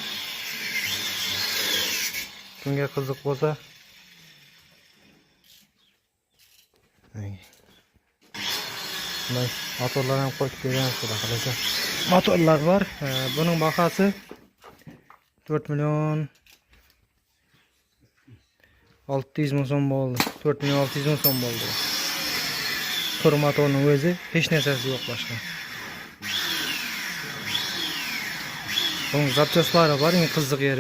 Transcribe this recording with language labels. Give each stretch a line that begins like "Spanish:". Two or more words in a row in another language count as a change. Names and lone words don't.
Uzbek: Kimga qiziq bo'lsa motorlar ham qo'yib beramiz xudo xolasa. Motorlar var. Buning bahası 4 milyon 600 ming so'm bo'ldi. 4 milyon 600 ming so'm bo'ldi. Tur motorning o'zi hech narsasi yo'q boshqa. Bunun zapchastlari var, eng qiziq yeri.